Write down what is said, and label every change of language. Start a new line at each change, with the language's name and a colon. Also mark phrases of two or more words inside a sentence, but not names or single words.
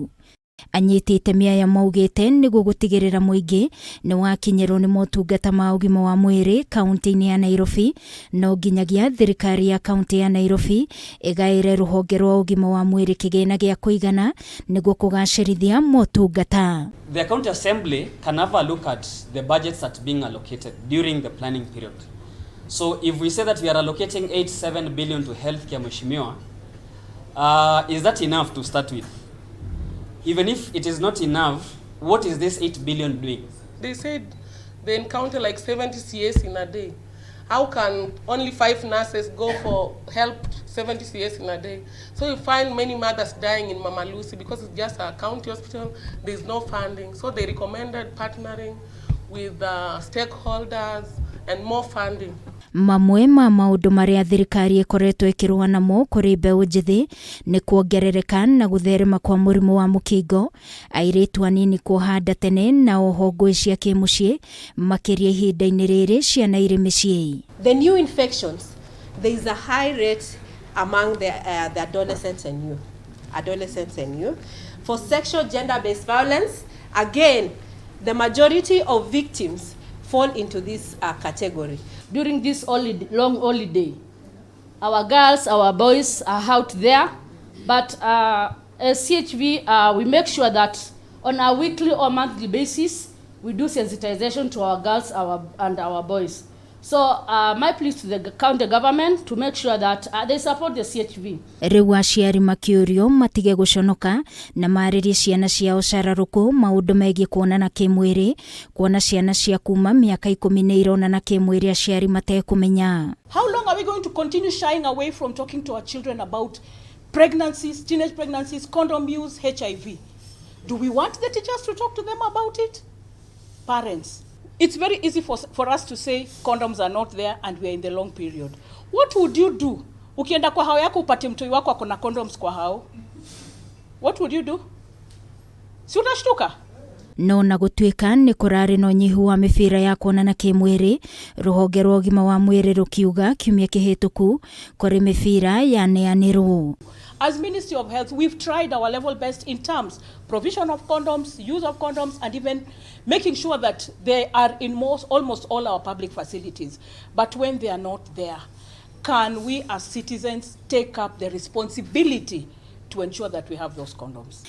Kikuyu: Anyiti itemi aya maugĩte nĩguo gũtigĩrĩra mũingĩ nĩ wakinyĩrwo nĩ motungata ma ũgima wa mwĩrĩ kaunti-inĩ ya Nairobi, no nginyagia thirikari ya kaunti ya Nairobi ĩgaĩre rũhonge rwa ũgima wa mwĩrĩ kĩgĩna gĩa kũigana nĩguo kũgacĩrithia motungata.
English: The County Assembly can have a look at the budgets that being allocated during the planning period. So if we say that we are allocating 87 billion to healthcare, Mheshimiwa, is that enough to start with? Even if it is not enough, what is this 8 billion doing? They said they encounter like 70 CS in a day. How can only 5 nurses go for help 70 CS in a day? So you find many mothers dying in Mama Lucy because it's just a county hospital, there's no funding. So they recommended partnering with stakeholders and more funding.
Kikuyu: Mamwe ma maũndũ marĩa thirikari ĩkoretwo ĩkĩrũa namo kũrĩ mbeũ njĩthĩ nĩ kuongerereka na gũtherema kwa mũrimũ wa mũkingo, airĩtu anini kuoha nda tene na oho ngũĩ cia kĩmũciĩ makĩria ihinda-inĩ rĩrĩ ciana irĩ mĩciĩ.
English: The new infections, there is a high rate among the adolescents and youth. For sexual gender-based violence, again, the majority of victims fall into this category. During this long holiday, our girls, our boys are out there, but as CHV, we make sure that on a weekly or monthly basis, we do sensitization to our girls and our boys. So my plea to the county government to make sure that they support the CHV.
Kikuyu: Rĩu aciari makĩũrio matige gũconoka na marĩrie ciana ciao cararũkũ maũndũ megiĩ kuonana kĩmwĩrĩ, kuona ciana cia kuma mĩaka 10 ironana kĩmwĩrĩ aciari matekũmenya.
English: How long are we going to continue shying away from talking to our children about pregnancies, teenage pregnancies, condom use, HIV? Do we want the teachers to talk to them about it? Parents. It's very easy for us to say condoms are not there and we are in the long period. What would you do?
Swahili: Ukienda kwa hao yako upate mtoi wako akona condoms kwa hao.
English: What would you do?
Swahili: Si utashtuka?
Kikuyu: No na gũtuĩka nĩ kũrarĩ na ũnyihu wa mĩbira ya kuonana kĩmwĩrĩ, rũhonge rwa ũgima wa mwĩrĩ rũkiuga kiumia kĩhĩtũku kũrĩ mĩbira yaneanĩrwo.
English: As Ministry of Health, we've tried our level best in terms provision of condoms, use of condoms, and even making sure that they are in almost all our public facilities. But when they are not there, can we as citizens take up the responsibility to ensure that we have those condoms?